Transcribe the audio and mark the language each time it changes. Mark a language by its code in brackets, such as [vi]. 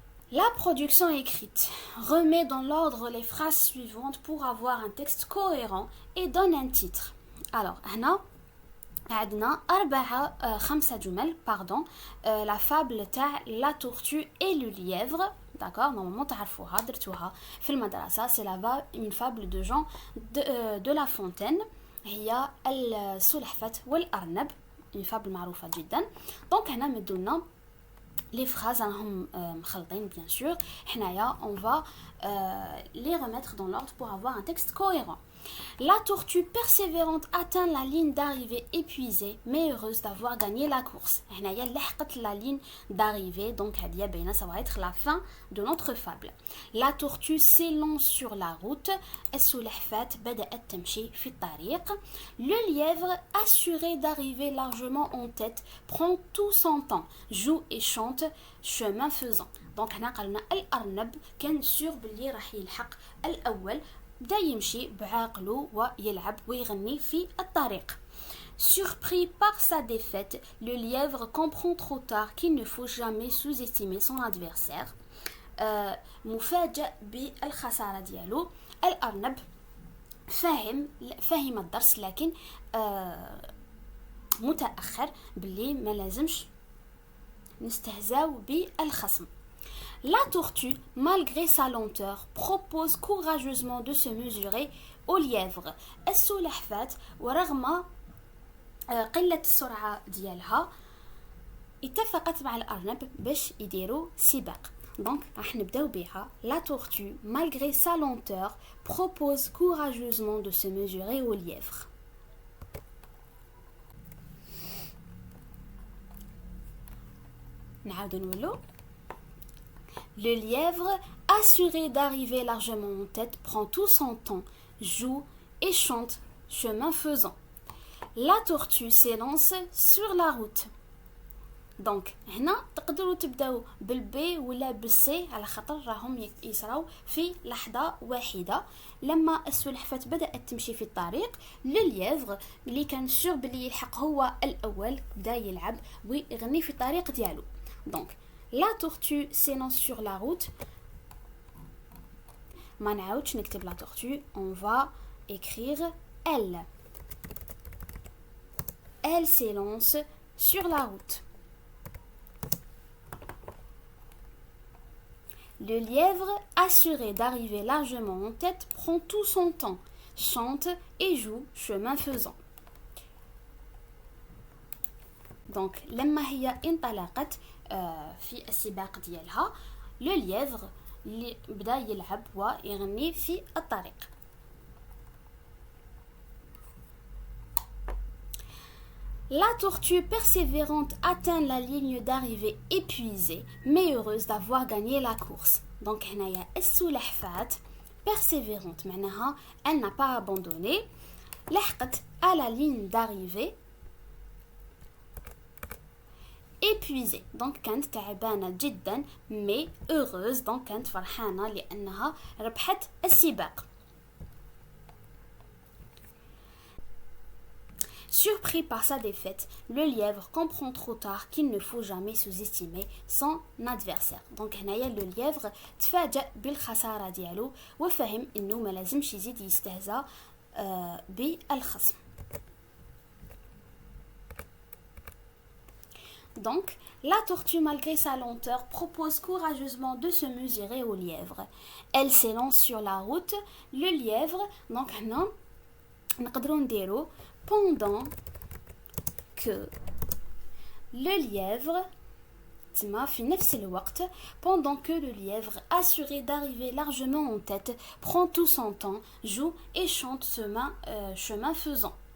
[fr] La production écrite remet dans l'ordre les phrases suivantes pour avoir un texte cohérent et donne un titre. Alors, [ar] هنا عندنا خمسة جمل, [fr] pardon, la fable [ar] تاع [fr] la tortue et le lièvre, d'accord, normalement [ar] تعرفوها درتوها في المدرسة, [fr] c'est une fable de Jean de La Fontaine. [ar] هي السلحفاة والأرنب, [fr] une fable [ar] معروفة جدا. [fr] donc [ar] هنا مدونا [fr] les phrases [ar] راهم مخلطين [fr] bien sûr. [ar] حنايا [fr] on va les remettre dans l'ordre pour avoir un texte cohérent. La tortue persévérante atteint la ligne d'arrivée épuisée, mais heureuse d'avoir gagné la course. [ar] هنايا لحقت [fr] la ligne d'arrivée, donc ça va être la fin de notre fable. La tortue s'élance sur la route. [ar] السلحفاة بدأت تمشي في الطريق. [fr] Le lièvre, assuré d'arriver largement en tête, prend tout son temps, joue et chante chemin faisant. Donc [ar] هنا قالنا الأرنب كان سور باللي راح يلحق الأول. بدا يمشي بعقله ويلعب ويغني في الطريق. [fr] Surpris par sa défaite, le lièvre comprend trop tard qu'il ne faut jamais sous-estimer son adversaire. [ar] مفاجئ بالخسارة ديالو الأرنب فهم الدرس لكن متأخر باللي ما لازمش نستهزاو بالخصم. [fr] La tortue, malgré sa lenteur, propose courageusement de se mesurer au lièvre. [ar] السلحفاة ورغم قلة السرعة ديالها اتفقت مع الأرنب باش يديروا سباق. [fr] Donc [ar] راح نبداو بها. [fr] La tortue, malgré sa lenteur, propose courageusement de se mesurer au lièvre. [ar] نعاود نقولو. [fr] Le lièvre, assuré d'arriver largement en tête, prend tout son temps, joue et chante chemin faisant. La tortue s'élance sur la route. [ar] دونك هنا تقدروا تبداو بالبي ولا بالسي على خاطر راهم يصراو في لحظه واحده. لما السلحفاه بدات تمشي في الطريق لليفغ اللي كان سور بلي يلحق هو الاول بدا يلعب ويغني في الطريق ديالو. دونك [fr] la tortue s'élance sur la route. [ar] ما نعاودش نكتب [fr] la tortue, on va écrire elle. Elle s'élance sur la route. Le lièvre, assuré d'arriver largement en tête, prend tout son temps, chante et joue chemin faisant. Donc, [ar] لما هي انطلقت في السباق ديالها لو lièvre اللي بدا يلعب ويغني في الطريق. [fr] La tortue persévérante atteint la ligne d'arrivée épuisée, mais heureuse d'avoir gagné la course. Donc, [ar] هنايا السلحفاة [fr] persévérante [ar] معناها [fr] elle n'a pas abandonné. [ar] لحقت [fr] à la ligne d'arrivée épuisée. Donc, [ar] كانت تعبانة جدا [fr] mais heureuse. Donc, [ar] كانت فرحانة لأنها ربحت السباق. [fr] Surpris par sa défaite, le lièvre comprend trop tard qu'il ne faut jamais sous-estimer son adversaire. Donc [ar] هنايا [fr] le lièvre [ar] تفاجأ بالخسارة ديالو وفهم إنه ما لازمش يزيد يستهزأ بالخصم. [fr] Donc, la tortue, malgré sa lenteur, propose courageusement de se mesurer au lièvre. Elle s'élance sur la route. Le lièvre, donc [ar] هنا نقدروا نديرو [fr] pendant que le lièvre [ar] في نفس الوقت [fr] pendant que le lièvre, assuré d'arriver largement en tête, prend tout son temps, joue et chante chemin faisant.